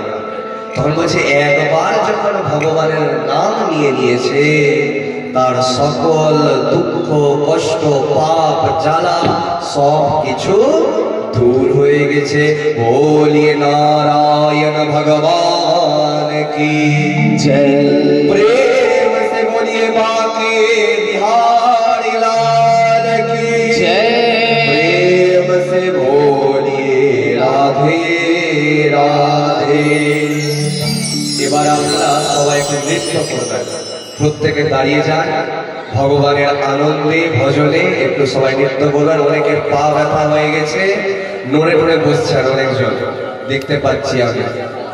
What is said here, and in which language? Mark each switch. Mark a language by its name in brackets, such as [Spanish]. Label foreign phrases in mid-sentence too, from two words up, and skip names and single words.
[Bangla] তখন বলছে একবার যখন ভগবানের নাম নিয়ে নিয়েছে, তার সকল দুঃখ কষ্ট পাপ জ্বালা সব কিছু দূর হয়ে গেছে। [Hindi] बोलिए नारायण भगवान की जय। प्रेम से बोलिए बाके बिहारी लाल की जय। प्रेम से बोलिए राधे राधे। [Bangla] এবার আমরা সবাই একটু নৃত্য করবেন, প্রত্যেকে দাঁড়িয়ে যান, ভগবানের আনন্দে ভজনে একটু সবাই নৃত্য করবেন। অনেকের পা ব্যথা হয়ে গেছে, নড়ে নড়ে বসছেন অনেকজন, দেখতে পাচ্ছি আমি।